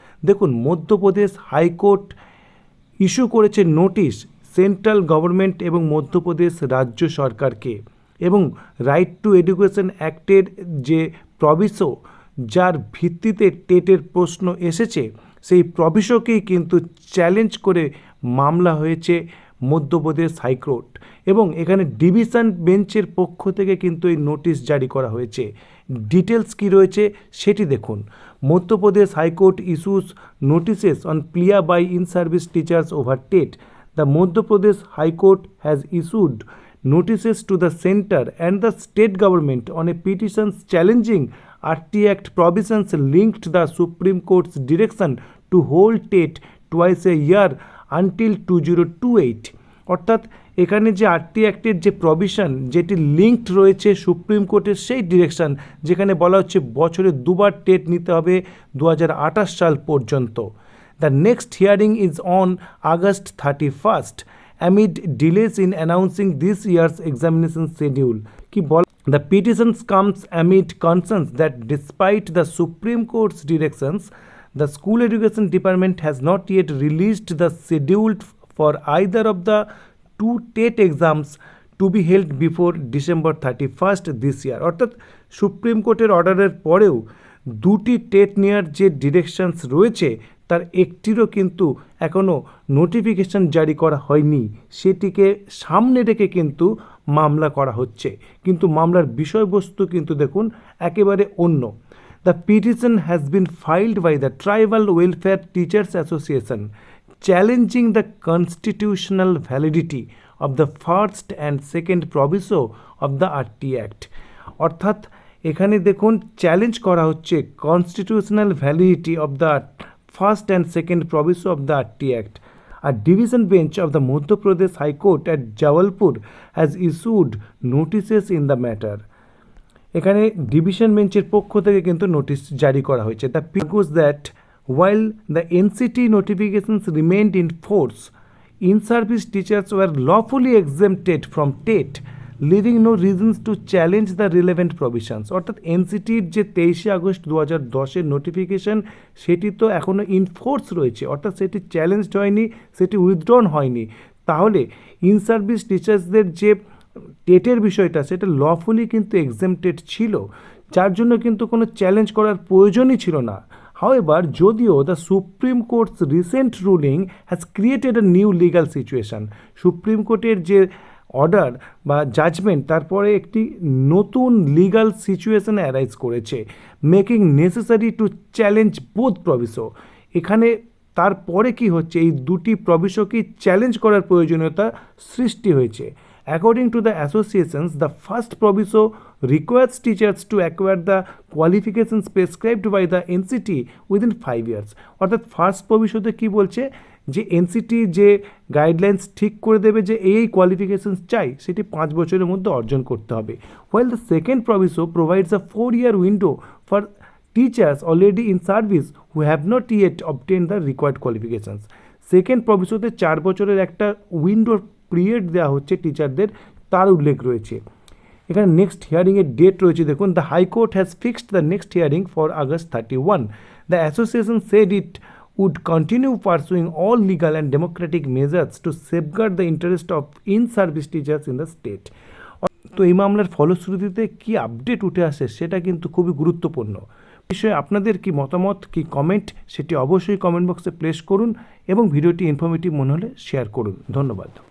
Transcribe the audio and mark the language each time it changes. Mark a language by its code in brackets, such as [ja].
[bn] দেখুন, Madhya Pradesh high court issue করেছে notice central government এবং মধ্যপ্রদেশ রাজ্য সরকারকে, এবং রাইট টু এডুকেশন অ্যাক্টের যে প্রভিসো, যার ভিত্তিতে টেটের প্রশ্ন এসেছে, সেই প্রভিসোকেই কিন্তু চ্যালেঞ্জ করে মামলা হয়েছে মধ্যপ্রদেশ হাইকোর্ট, এবং এখানে ডিভিশন বেঞ্চের পক্ষ থেকে কিন্তু এই নোটিশ জারি করা হয়েছে। ডিটেলস কি রয়েছে সেটি দেখুন। [en] Madhya Pradesh High Court issues notices on plea by in service teachers over TET. The Madhya Pradesh High Court has issued notices to the center and the state government on a petitions challenging RT Act provisions linked the Supreme Court's direction to hold TET twice a year until 2028. [bn] অর্থাৎ এখানে যে RT অ্যাক্টের যে provision, যেটি linked রয়েছে supreme কোর্টের সেই direction, যেখানে বলা হচ্ছে বছরে দুবার টেট নিতে হবে 2028 সাল পর্যন্ত। [en] The next hearing is on August 31st. Amid delays in announcing this year's examination schedule. The petitions comes amid concerns that despite the Supreme Court's directions, the School Education Department has not yet released the schedule for either of the two TET exams to be held before December 31st this year. [bn] অর্থাৎ supreme কোর্টের অর্ডারের পরেও দুটি TET নেওয়ার যে directions রয়েছে তার একটিরও কিন্তু এখনও নোটিফিকেশন জারি করা হয়নি, সেটিকে সামনে রেখে কিন্তু মামলা করা হচ্ছে। কিন্তু মামলার বিষয়বস্তু কিন্তু দেখুন একেবারে অন্য। [en] The petition has been filed by the tribal welfare teachers association challenging the constitutional validity of the first and second proviso of the RT act. [bn] অর্থাৎ এখানে দেখুন চ্যালেঞ্জ করা হচ্ছে [en] Constitutional validity of the first and second proviso of the RT Act. A division bench of the Madhya Pradesh High Court at Jabalpur has issued notices in the matter. [bn] এখানে division বেঞ্চের পক্ষ থেকে কিন্তু notice জারি করা হয়েছে। [en] The argues that while the NCT notifications remained in force, in-service teachers were lawfully exempted from TET, leaving no reasons to challenge the relevant provisions. [bn] অর্থাৎ এনসিটির যে 23 আগস্ট 2010-এর নোটিফিকেশন, সেটি তো এখনও ইনফোর্স রয়েছে, অর্থাৎ সেটি চ্যালেঞ্জড হয়নি, সেটি উইথড্রন হয়নি। তাহলে ইন সার্ভিস টিচার্সদের যে টেটের বিষয়টা, সেটা লফুলি কিন্তু এক্সেমটেড ছিল, যার জন্য কিন্তু কোনো চ্যালেঞ্জ করার প্রয়োজনই ছিল না। [en] However, [bn] যদিও [en] the Supreme Court's recent ruling has created a new legal situation, [bn] supreme কোর্টের যে অর্ডার বা জাজমেন্ট, তারপরে একটি নতুন লিগাল সিচুয়েশন অ্যারাইজ করেছে, [en] Making necessary to challenge both proviso. [bn] এখানে তারপরে কি হচ্ছে, এই দুটি প্রভিসোকেই চ্যালেঞ্জ করার প্রয়োজনীয়তা সৃষ্টি হয়েছে। [en] According to the associations, the first proviso requires teachers to acquire the qualifications prescribed by the NCT within 5 years. [bn] অর্থাৎ ফার্স্ট প্রভিসোতে কি বলছে, যে এনসিটি যে গাইডলাইন্স ঠিক করে দেবে যে এই কোয়ালিফিকেশনস চাই, সেটি 5 বছরের মধ্যে অর্জন করতে হবে। [en] while the second proviso provides a 4-year window for teachers already in service who have not yet obtained the required qualifications. [bn] Second প্রভিসোতে 4 বছরের একটা উইন্ডোর পিরিয়ড দেওয়া হচ্ছে টিচারদের, তার উল্লেখ রয়েছে। এখানে নেক্সট হিয়ারিংয়ের ডেট রয়েছে, দেখুন। [en] The high court has fixed the next hearing for August 31. The association said it would continue pursuing all legal and democratic measures to safeguard the interest of in-service teachers in the state. [bn] তো এই মামলার ফলশ্রুতিতে কি update উঠে আসে সেটা কিন্তু খুবই গুরুত্বপূর্ণ বিষয়। আপনাদের কি মতামত, কি কমেন্ট, সেটি অবশ্যই কমেন্ট বক্সে প্লেস করুন এবং ভিডিওটি ইনফরমেটিভ মনে হলে শেয়ার করুন। ধন্যবাদ।